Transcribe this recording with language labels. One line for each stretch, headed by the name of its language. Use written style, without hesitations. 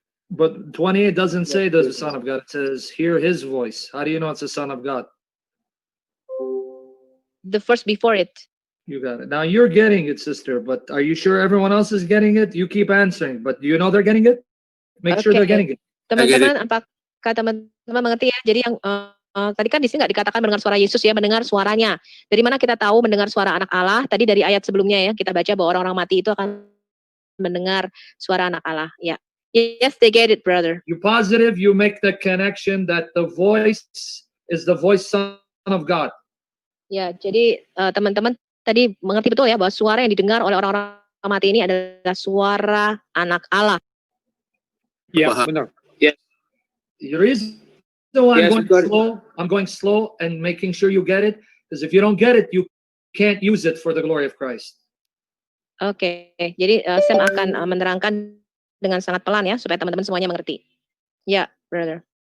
English: But 28 doesn't say the Son of God. It says, hear his voice. How do you know it's the Son of God? the first before it. You got it. Now you're getting it, sister, but are you sure everyone else is getting it? You keep answering, but do you know they're getting it? Make sure they're Okay. getting it.
Indonesian: Teman-teman, apakah teman-teman mengerti ya? Jadi yang tadi kan di sini nggak dikatakan mendengar suara Yesus ya, mendengar suaranya. Dari mana kita tahu mendengar suara anak Allah? Tadi dari ayat sebelumnya ya, kita baca bahwa orang-orang mati itu akan mendengar suara anak Allah.
English: Ya, yes, they get it, brother. You positive, you make the connection that the voice is the voice Son of God.
Indonesian: Ya, jadi teman-teman tadi mengerti betul ya bahwa suara yang didengar oleh orang-orang mati ini adalah suara anak Allah. Ya, Paham. benar.
English: The reason why Yes, I'm going slow and making sure you get it, because if you don't get it, you can't use it for the glory of Christ.
Indonesian: Oke, jadi Sam akan menerangkan dengan sangat pelan ya, supaya teman-teman semuanya mengerti. Ya, brother.